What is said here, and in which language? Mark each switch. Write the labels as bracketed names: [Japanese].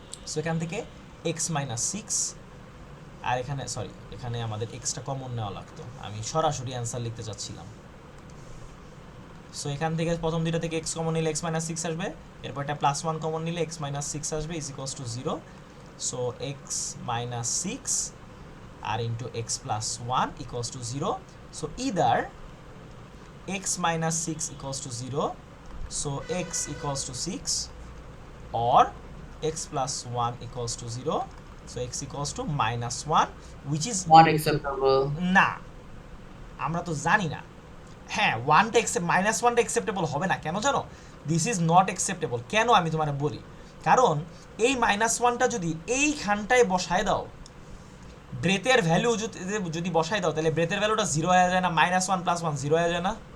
[Bangla] So এখান থেকে x - 6, আর এখানে সরি এখানে আমাদের এক্সটা কমন নেওয়া লাগতো, আমি সরাসরি অ্যান্সার লিখতে চাচ্ছিলাম। সো এখান থেকে প্রথম দুইটা থেকে x কমন নিলে x - 6 আসবে, এরপর একটা +1 কমন নিলে x - 6 আসবে is equals to 0। So x - 6 আর into x + 1 equals to 0। [English] so either x - 6 equals to 0, so x equals to 6, or x + 1 equals to 0, so x equals to -1, which is not acceptable [Bangla] না, আমরা তো জানি না। হ্যাঁ ওয়ানটা -1টা acceptable হবে না, কেন জানো, [English] This is not acceptable. [Bangla] কেন আমি তোমার বলি, কারণ এই -1টা যদি এইখানটায় বসায় দাও, ব্রেথের ভ্যালু যদি বসায় দাও, তাহলে ব্রেথের ভ্যালুটা 0 হয়ে যায় না, -1 + 1 0 হয়ে যায় না,